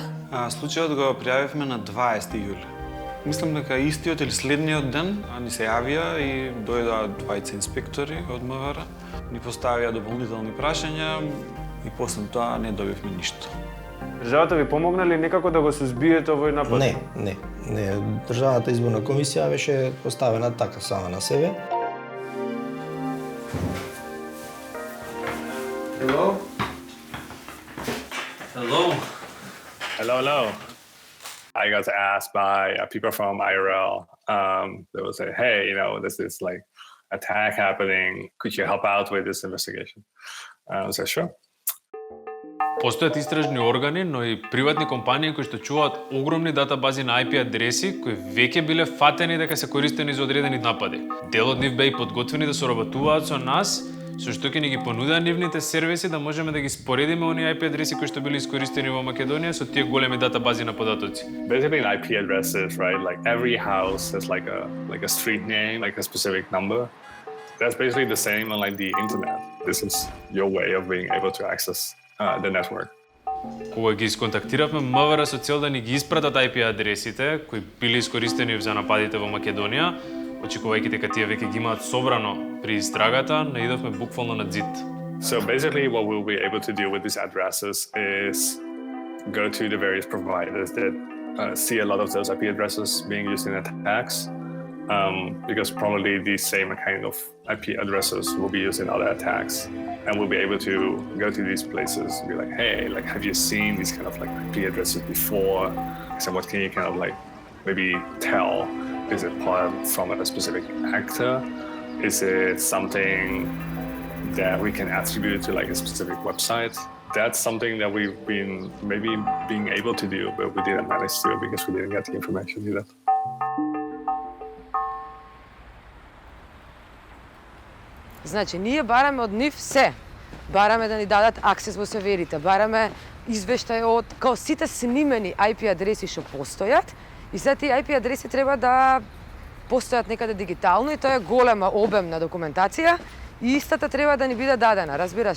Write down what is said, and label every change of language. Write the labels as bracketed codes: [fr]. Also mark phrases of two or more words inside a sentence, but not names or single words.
[mk] Случајот го пријавивме на 20 јули. Мислам дека истиот или следниот ден ни се јавија и дојдоа двајца инспектори од МВР, ни поставија дополнителни прашања и после тоа не добивме ништо. Државата ви помогна ли некако да го сузбиете овој напад? Не. Државната изборна комисија беше поставена така сама на себе. [en] Hello. I got asked by people from IRL. They will say, "Hey, this is like attack happening. Could you help out with this investigation?" I said, "Sure." [mk] Постојат истражни органи, но и приватни компании кои што чуваат огромни датабази на IP адреси кои веќе биле фатени дека се користени за одредени напади. Дел од нив беа и подготвени да соработуваат со нас, со што ќе ни ги понудеа нивните сервиси да можеме да ги споредиме оние IP адреси кои што биле искористени во Македонија со тие големи датабази на податоци. [en] Basically, IP addresses, right? Like every house has like a street name, like a specific number. That's basically the same on like the internet. This is your way of being able to access the network. [mk] Кога ги исконтактиравме МВР со цел да ни ги испратат IP адресите кои биле искористени за нападите во Македонија, очекувајќи дека тие веќе ги имаат собрано при истрагата, наидовме буквално на ѕид. [en] So basically what we'll be able to do with these addresses is go to the various providers that see a lot of those IP addresses being used in attacks, because probably these same kind of IP addresses will be used in other attacks. And we'll be able to go to these places and be like, hey, like, have you seen these kind of like IP addresses before? So what can you kind of like maybe tell? Is it part from a specific actor? Is it something that we can attribute to like a specific website? That's something that we've been maybe being able to do, but we didn't manage to because we didn't get the information either. [mk] Значи, ние бараме од нив се. Бараме да ни дадат аксес во серверите, бараме извештај од као сите снимени IP адреси што постојат и се тие IP адреси треба да постојат некаде дигитално и тоа е голема обемна документација и истата треба да ни биде дадена, разбираш?